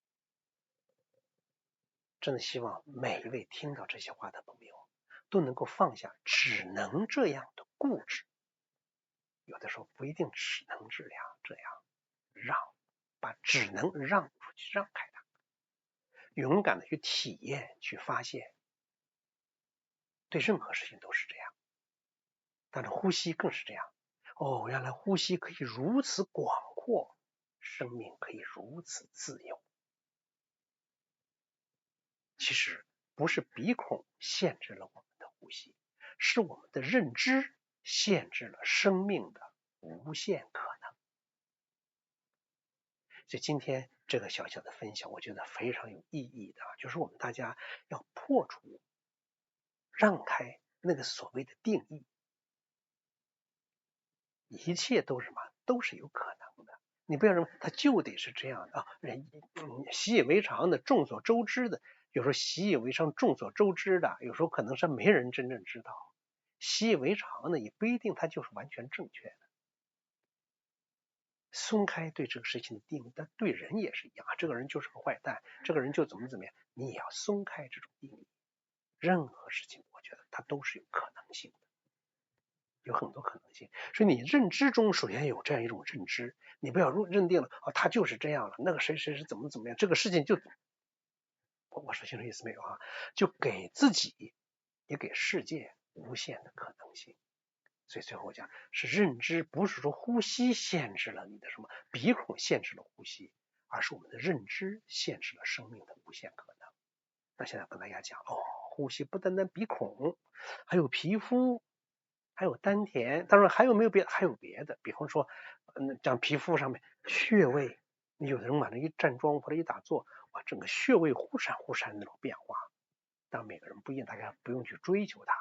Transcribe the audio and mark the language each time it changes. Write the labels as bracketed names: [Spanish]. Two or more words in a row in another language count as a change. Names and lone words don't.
[Chinese] 真的希望每一位聽到這些話的朋友都能夠放下只能這樣的固執，有的時候不一定只能這樣，把只能讓出去，讓開它，勇敢的去體驗，去發現。對任何事情都是這樣，但是呼吸更是這樣。原來呼吸可以如此廣闊，生命可以如此自由。其實不是鼻孔限制了我們的呼吸，是我們的認知限制了生命的無限可能。所以今天這個小小的分享，我覺得非常有意義的，就是我們大家要破除、讓開那個所謂的定義，一切都是什麼？都是有可能的。你不要認為它就得是這樣的習以為常的、眾所周知的。有時候習以為常、眾所周知的，有時候可能是沒人真正知道。習以為常的也不一定它就是完全正確的。鬆開對這個事情的定義，但對人也是一樣，這個人就是個壞蛋，這個人就怎麼樣，你也要鬆開這種定義。任何事情我覺得它都是有可能性的，有很多可能性。所以你認知中首先有這樣一種認知，你不要認定了他就是這樣了，那個誰誰是怎麼樣，這個事情就我說清楚意思沒有就給自己也給世界無限的可能性。所以最後我講是認知，不是說呼吸限制了你的什麼，鼻孔限制了呼吸，而是我們的認知限制了生命的無限可能。那現在跟大家講呼吸不單單鼻孔，還有皮膚，還有丹田，當然還有沒有別的？還有別的，比方說講皮膚上面穴位，你有的人往那一站樁或者一打坐，哇，整個穴位忽閃忽閃那種變化，但每個人不一樣，大家不用去追求它。